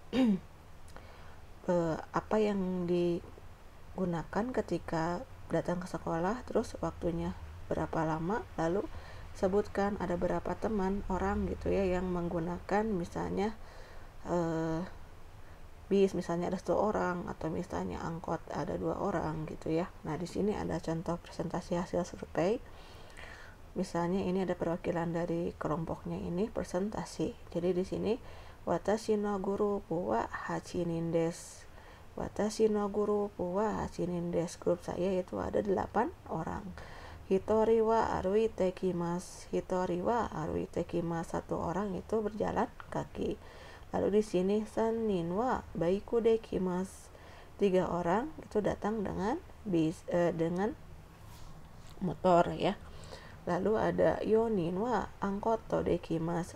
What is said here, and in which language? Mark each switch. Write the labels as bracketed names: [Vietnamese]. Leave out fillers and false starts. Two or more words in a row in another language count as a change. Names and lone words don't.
[Indonesian] apa yang digunakan ketika datang ke sekolah, terus waktunya berapa lama, lalu sebutkan ada berapa teman orang gitu ya yang menggunakan misalnya bis, misalnya ada 1 orang, atau misalnya angkot ada 2 orang gitu ya. Nah, di sini ada contoh presentasi hasil survei. Misalnya ini ada perwakilan dari kelompoknya ini presentasi. Jadi di sini [Japanese] 私のグループは8人です. 私のグループは8人です. [Indonesian] Grup saya itu ada 8 orang. [Japanese] 一人は歩いて来ます。一人は歩いて来ます. [Indonesian] 1 orang itu berjalan kaki. Lalu di sini [Japanese] 3人はバイクで来ます. [Indonesian] 3 orang itu datang dengan dengan motor ya. Lalu ada [Japanese] 4人はアンコットで来ます.